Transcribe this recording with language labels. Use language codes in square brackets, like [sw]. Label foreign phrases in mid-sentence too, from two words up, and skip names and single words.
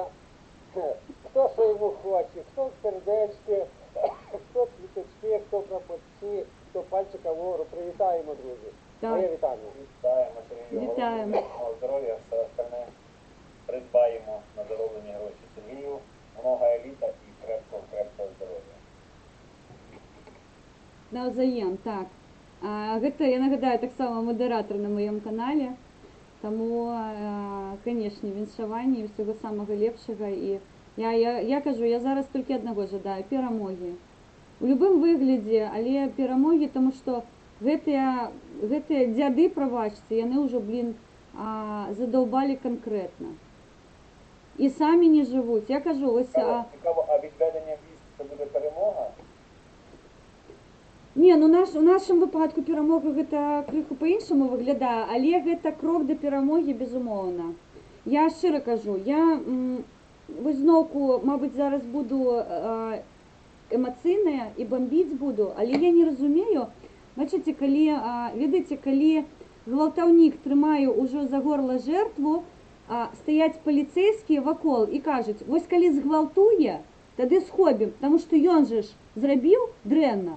[uk] Хто що йому хоче, хто сердечки, хто квіточки, хто прапорці, хто пальчика вгору. Привітаємо, друзі. Так. Моє вітання. Вітаємо, Сергію. Вітаємо. Мого здоров'я, все остальне придбаємо на зароблені гроші Сергію. Много еліта і крепкого здоров'я. Навзаєм, так. [be] Гэта, я нагадаю, таксама мадэратар на маём канале. Таму, канешне, віншаванне і ўсяго самага лепшага. І я кажу, я зараз толькі аднаго жадаю перамогі. У любым выглядзе, але перамогі, таму што гэтыя дзяды, прабачце, яны ўжо, задаўбалі канкрэтна. І самі не жывуць. [uk] Я кажу, ось... Цікаво, а відведення військ це буде перемога? [be] Не, ну у нашым выпадку перамога гэта крыху па-іншаму выглядае, але гэта крок да перамогі, безумоўна. Я шчыра кажу, я вось зноўку, мабыць, зараз буду эмацыйная і бамбіць буду, але я не разумею, бачыце, калі, ведаеце, калі гвалтаўнік трымае ўжо за горла жертву, стаяць паліцэйскія вакол і кажуць, вось калі згвалтуе, тады схобім, таму што ён же ж зрабіў дрэнна.